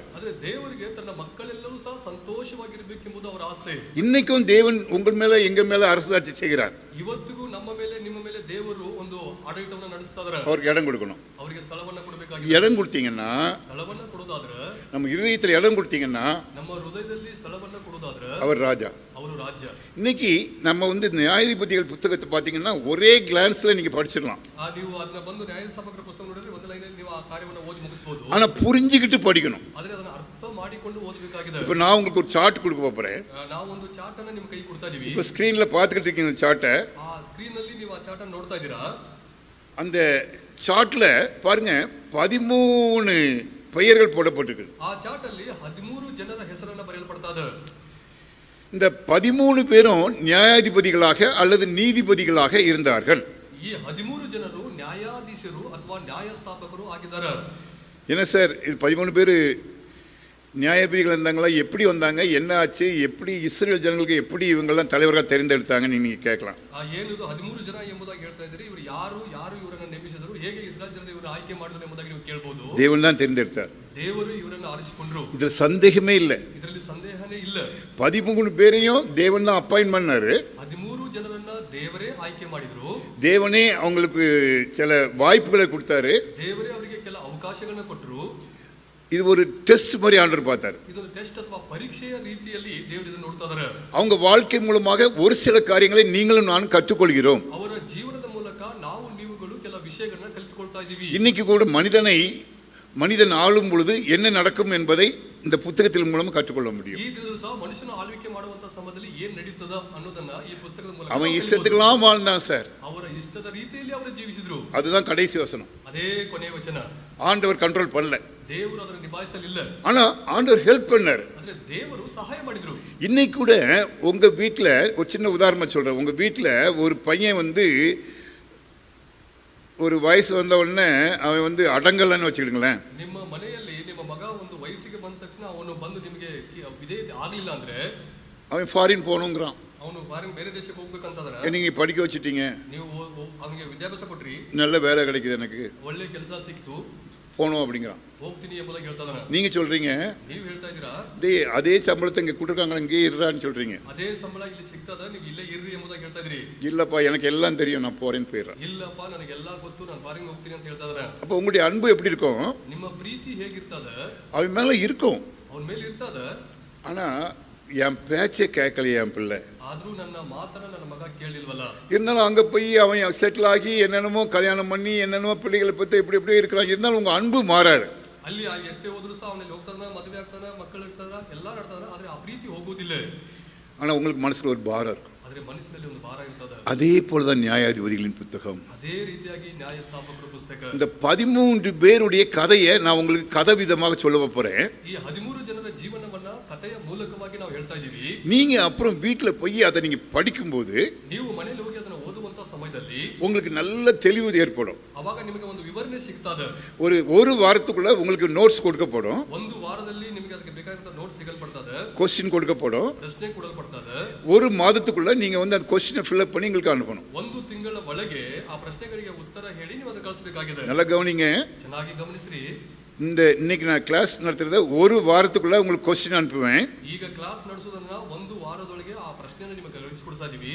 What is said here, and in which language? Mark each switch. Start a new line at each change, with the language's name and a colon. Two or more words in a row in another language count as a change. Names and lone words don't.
Kannada: ಆದ್ರೆ ದೇವರಿಗೆ ತನ್ನ ಮಕ್ಕಳೆಲ್ಲರೂ ಸಹ ಸಂತೋಷವಾಗಿರಬೇಕೆಂಬುದು ಅವರ ಆಸೆ.
Tamil: இன்னைக்கும் தேவன் உங்கள் மேல எங்க மேல அரசாட்சி செய்கிறார்.
Kannada: ಇವತ್ತಿಗೂ ನಮ್ಮ ಮೇಲೆ ನಿಮ್ಮ ಮೇಲೆ ದೇವರು ಒಂದು ಆಡಳಿತವನ್ನು ನಡೆಸ್ತಾ ಇದ್ದಾರೆ.
Tamil: அவருக்கு இடம் கொடுக்கணும்.
Kannada: ಅವರಿಗೆ ಸ್ಥಳವನ್ನ ಕೊಡಬೇಕಾಗಿದೆ.
Tamil: இடம் கொடுத்தீங்கன்னா,
Kannada: ಸ್ಥಳವನ್ನ ಕೊಡೋದಾದ್ರೆ,
Tamil: நம்ம இருதயத்துல இடம் கொடுத்தீங்கன்னா,
Kannada: ನಮ್ಮ ಹೃದಯದಲ್ಲಿ ಸ್ಥಳವನ್ನ ಕೊಡೋದಾದ್ರೆ
Tamil: அவர் ராஜா.
Kannada: ಅವರು ರಾಜ್ಯ.
Tamil: இன்னைக்கு நம்ம நியாயாதிபதிகள் புத்தகத்தை பார்த்தீங்கன்னா ஒரே கிளான்ஸ்ல நீங்க படிச்சிடலாம்.
Kannada: ನೀವು ಅದನ್ನ ಬಂದು ನ್ಯಾಯಸಭಾಕರ ಪುಸ್ತಕ ನೋಡಿದ್ರೆ ಒಂದು ಲೈನಲ್ಲಿ ನೀವು ಆ ಕಾರ್ಯವನ್ನು ಓದಿ ಮುಗಿಸಬಹುದು.
Tamil: ஆனா புரிஞ்சுக்கிட்டு படிக்கணும்.
Kannada: ಆದ್ರೆ ಅದನ್ನ ಅರ್ಥ ಮಾಡಿಕೊಂಡು ಓದಬೇಕಾಗಿದೆ.
Tamil: இப்போ நான் உங்களுக்கு ஒரு சார்ட் கொடுக்க போறேன்.
Kannada: ನಾವು ಒಂದು ಚಾರ್ಟ್ ಅನ್ನು ನಿಮ್ಮ ಕೈ ಕೊಡ್ತಾ ಇದೀವಿ.
Tamil: இப்போ ஸ்கிரீன்ல பார்த்துக்கிட்டு இருக்கீங்க இந்த சார்ட்டை.
Kannada: ಆ ಸ್ಕ್ರೀನ್ ಅಲ್ಲಿ ನೀವು ಆ ಚಾರ್ಟ್ ಅನ್ನು ನೋಡ್ತಾ ಇದ್ದೀರಾ.
Tamil: அந்த சார்ட்ல பாருங்க 13 பெயர்கள் போடப்பட்டிருக்கு.
Kannada: ಆ ಚಾರ್ಟ್ ಅಲ್ಲಿ 13 ಜನರ ಹೆಸರನ್ನು ಬರೆಯಲ್ಪಡ್ತಾ ಇದೆ.
Tamil: இந்த 13 பேரும் நியாயாதிபதிகளாக அல்லது நீதிபதிகளாக இருந்தார்கள்.
Kannada: ಈ 13 ಜನರು ನ್ಯಾಯಾಧೀಶರು ಅಥವಾ ನ್ಯಾಯಸ್ಥಾಪಕರು ಆಗಿದ್ದಾರೆ.
Tamil: என்ன சார் இது 13 பேர் நியாயாதிபதிகள் இருந்தாங்களா, எப்படி வந்தாங்க, என்ன ஆச்சு, எப்படி இஸ்ரேல் ஜனங்களுக்கு எப்படி இவங்கெல்லாம் தலைவராக தேர்ந்தெடுத்தாங்கன்னு நீங்க கேட்கலாம்.
Kannada: ಏನು ಇದು 13 ಜನ ಎಂಬುದಾಗಿ ಹೇಳ್ತಾ ಇದ್ದೀರಿ, ಇವರು ಯಾರು ಇವರನ್ನು ನೇಮಿಸಿದರು, ಹೇಗೆ ಇಸ್ರಾಯೇಲ್ ಜನರು ಇವರು ಆಯ್ಕೆ ಮಾಡಿದ್ರು ಎಂಬುದಾಗಿ ನೀವು ಕೇಳಬಹುದು.
Tamil: தேவன் தான் தேர்ந்தெடுத்தார்.
Kannada: ದೇವರು ಇವರನ್ನು ಆರಿಸಿಕೊಂಡರು.
Tamil: இதுல சந்தேகமே இல்லை.
Kannada: ಇದರಲ್ಲಿ ಸಂದೇಹನೇ ಇಲ್ಲ.
Tamil: 13 பேரையும் தேவன் தான் அப்பாயின்ட் பண்ணாரு.
Kannada: 13 ಜನರನ್ನ ದೇವರೇ ಆಯ್ಕೆ ಮಾಡಿದ್ರು.
Tamil: தேவனே அவங்களுக்கு சில வாய்ப்புகளை கொடுத்தாரு.
Kannada: ದೇವರೇ ಅವರಿಗೆ ಕೆಲ ಅವಕಾಶಗಳನ್ನು ಕೊಟ್ಟರು.
Tamil: இது ஒரு டெஸ்ட் மாதிரி ஆண்டவர் பார்த்தாரு.
Kannada: ಇದೊಂದು ಟೆಸ್ಟ್ ಅಥವಾ ಪರೀಕ್ಷೆಯ ರೀತಿಯಲ್ಲಿ ದೇವರು ಇದನ್ನು ನೋಡ್ತಾ ಇದ್ದಾರೆ.
Tamil: அவங்க வாழ்க்கை மூலமாக ஒரு சில காரியங்களை நீங்களும் நானும் கற்றுக்கொள்கிறோம்.
Kannada: ಅವರ ಜೀವನದ ಮೂಲಕ ನಾವು ನೀವುಗಳು ಕೆಲ ವಿಷಯಗಳನ್ನ ಕಲಿತುಕೊಳ್ತಾ ಇದ್ದೀವಿ.
Tamil: இன்னைக்கு கூட மனிதன் ஆளும் பொழுது என்ன நடக்கும் என்பதை இந்த புத்தகத்தின் மூலம் கற்றுக்கொள்ள முடியும்.
Kannada: ಈ ದಿನದಲ್ಲೂ ಸಹ ಮನುಷ್ಯನು ಆಳ್ವಿಕೆ ಮಾಡುವಂತ ಸಮಯದಲ್ಲಿ ಏನ್ ನಡೀತದ ಅನ್ನೋದನ್ನ ಈ ಪುಸ್ತಕದ ಮೂಲಕ
Tamil: அவன் இஷ்டத்துக்கெல்லாம் வாழ்ந்தான் சார்.
Kannada: ಅವರ ಇಷ್ಟದ ರೀತಿಯಲ್ಲಿ ಅವರು ಜೀವಿಸಿದ್ರು.
Tamil: அதுதான் கடைசி வசனம்.
Kannada: ಅದೇ ಕೊನೆಯ ವಚನ.
Tamil: ஆண்டவர் கண்ட்ரோல் பண்ணல.
Kannada: ದೇವರು ಅದನ್ನು ನಿಭಾಯಿಸಲಿಲ್ಲ.
Tamil: ஆனா ஆண்டவர் ஹெல்ப் பண்ணாரு.
Kannada: ಅಂದ್ರೆ ದೇವರು ಸಹಾಯ ಮಾಡಿದ್ರು.
Tamil: இன்னைக்கு கூட உங்க வீட்டுல ஒரு சின்ன உதாரணம் சொல்றேன். உங்க வீட்டுல ஒரு பையன் ஒரு வயசு வந்த உடனே அவன் அடங்கலன்னு வச்சுக்கிடுங்களேன்.
Kannada: ನಿಮ್ಮ ಮನೆಯಲ್ಲಿ ನಿಮ್ಮ ಮಗ ಒಂದು ವಯಸ್ಸಿಗೆ ಬಂದ ತಕ್ಷಣ ಅವನು ಬಂದು ನಿಮಗೆ ವಿಧೇಯತೆ ಆಗಲಿಲ್ಲ ಅಂದ್ರೆ
Tamil: அவன் ஃபாரின் போகணுங்கிறான்.
Kannada: ಅವನು ಬೇರೆ ದೇಶಕ್ಕೆ ಹೋಗ್ಬೇಕಂತಂದ್ರೆ
Tamil: நீங்க படிக்க வச்சுட்டீங்க,
Kannada: ನೀವು ಅವನಿಗೆ ವಿದ್ಯಾಭ್ಯಾಸ ಕೊಟ್ರಿ,
Tamil: நல்ல வேலை கிடைக்குது, எனக்கு
Kannada: ಒಳ್ಳೆ ಕೆಲಸ ಸಿಕ್ತು,
Tamil: போகணும் அப்படிங்கிறான்.
Kannada: ಹೋಗ್ತೀನಿ ಎಂಬುದಾಗಿ ಹೇಳ್ತಾ ಇದ್ದಾನೆ.
Tamil: நீங்க சொல்றீங்க
Kannada: ನೀವು ಹೇಳ್ತಾ ಇದ್ದೀರಾ,
Tamil: டேய் அதே சம்பளத்தை இங்க கொடுத்துருக்காங்க, இங்கே இருறான்னு சொல்றீங்க.
Kannada: ಅದೇ ಸಂಬಳ ಇಲ್ಲಿ ಸಿಗ್ತದ, ನೀವು ಇಲ್ಲೇ ಇರ್ರಿ ಎಂಬುದಾಗಿ ಹೇಳ್ತಾ ಇದ್ರಿ.
Tamil: இல்லப்பா எனக்கு எல்லாம் தெரியும், நான் போறேன்னு போயிடுறேன்.
Kannada: ಇಲ್ಲಪ್ಪ ನನಗೆಲ್ಲ ಗೊತ್ತು, ನಾನು ಫಾರಿನ್ ಹೋಗ್ತೀನಿ ಅಂತ ಹೇಳ್ತಾ ಇದ್ದಾರೆ.
Tamil: அப்போ உங்களுடைய அன்பு எப்படி இருக்கும்?
Kannada: ನಿಮ್ಮ ಪ್ರೀತಿ ಹೇಗಿರ್ತದ?
Tamil: அவன் மேல இருக்கும்.
Kannada: ಅವನ ಮೇಲೆ ಇರ್ತದ.
Tamil: ஆனா என் பேச்சை கேட்கலையே என் பிள்ளை.
Kannada: ಆದ್ರೂ ನನ್ನ ಮಾತನ್ನ ನನ್ನ ಮಗ ಕೇಳಿಲ್ವಲ್ಲ.
Tamil: இருந்தாலும் அங்க போய் அவன் செட்டில் ஆகி என்னென்னமோ கல்யாணம் பண்ணி என்னென்னமோ பிள்ளைகளை பத்தி இப்படி இப்படி இருக்கிறான். இருந்தாலும் உங்க அன்பு மாறாது.
Kannada: ಅಲ್ಲಿ ಎಷ್ಟೇ ಹೋದ್ರು ಸಹ ಅವನಲ್ಲಿ ಹೋಗ್ತಾನ, ಮದುವೆ ಆಗ್ತಾನ, ಮಕ್ಕಳು ಇರ್ತಾರ, ಎಲ್ಲ ನಡ್ತಾರ, ಆದ್ರೆ ಆ ಪ್ರೀತಿ ಹೋಗುವುದಿಲ್ಲ.
Tamil: ஆனா உங்களுக்கு மனசுல ஒரு பாரம் இருக்கும்.
Kannada: ಆದ್ರೆ ಮನಸ್ಸಿನಲ್ಲಿ ಒಂದು ಭಾರ ಇರ್ತದ.
Tamil: அதே போலதான் நியாயாதிபதிகளின் புத்தகம்.
Kannada: ಅದೇ ರೀತಿಯಾಗಿ ನ್ಯಾಯಸ್ಥಾಪಕರ ಪುಸ್ತಕ.
Tamil: இந்த 13 பேருடைய கதையை நான் உங்களுக்கு கதை விதமாக சொல்ல போறேன்.
Kannada: ಈ 13 ಜನರ ಜೀವನವನ್ನ ಕಥೆಯ ಮೂಲಕವಾಗಿ ನಾವು ಹೇಳ್ತಾ ಇದೀವಿ.
Tamil: நீங்க அப்புறம் வீட்டுல போய் அதை நீங்க படிக்கும்போது,
Kannada: ನೀವು ಮನೆಯಲ್ಲಿ ಹೋಗಿ ಅದನ್ನ ಓದುವಂತ ಸಮಯದಲ್ಲಿ
Tamil: உங்களுக்கு நல்ல தெளிவு ஏற்படும்.
Kannada: ಅವಾಗ ನಿಮಗೆ ಒಂದು ವಿವರಣೆ ಸಿಗ್ತದೆ.
Tamil: ஒரு வாரத்துக்குள்ள உங்களுக்கு நோட்ஸ் கொடுக்கப்படும்.
Kannada: ಒಂದು ವಾರದಲ್ಲಿ ನಿಮಗೆ ಅದಕ್ಕೆ ಬೇಕಾದಂತ ನೋಟ್ಸ್ ಸಿಗಲ್ಪಡ್ತದೆ,
Tamil: கொஸ்டின் கொடுக்கப்படும்.
Kannada: ಪ್ರಶ್ನೆ ಕೊಡಲ್ಪಡ್ತದೆ.
Tamil: ஒரு மாதத்துக்குள்ள நீங்க அந்த கொஸ்டினை
English: fill up
Tamil: பண்ணி உங்களுக்கு அனுப்பணும்.
Kannada: ಒಂದು ತಿಂಗಳ ಒಳಗೆ ಆ ಪ್ರಶ್ನೆಗಳಿಗೆ ಉತ್ತರ ಹೇಳಿ ನೀವು ಅದನ್ನ ಕಳಿಸಬೇಕಾಗಿದೆ.
Tamil: நல்லா கவனிங்க,
Kannada: ಚೆನ್ನಾಗಿ ಗಮನಿಸ್ರಿ.
Tamil: இன்னைக்கு நான் கிளாஸ் நடத்துறத ஒரு வாரத்துக்குள்ள உங்களுக்கு கொஸ்டின் அனுப்புவேன்.
Kannada: ಈಗ ಕ್ಲಾಸ್ ನಡೆಸೋದನ್ನ ಒಂದು ವಾರದೊಳಗೆ ಆ ಪ್ರಶ್ನೆಯನ್ನು ನಿಮಗೆ ಕಳಿಸಿಕೊಡ್ತಾ ಇದೀವಿ.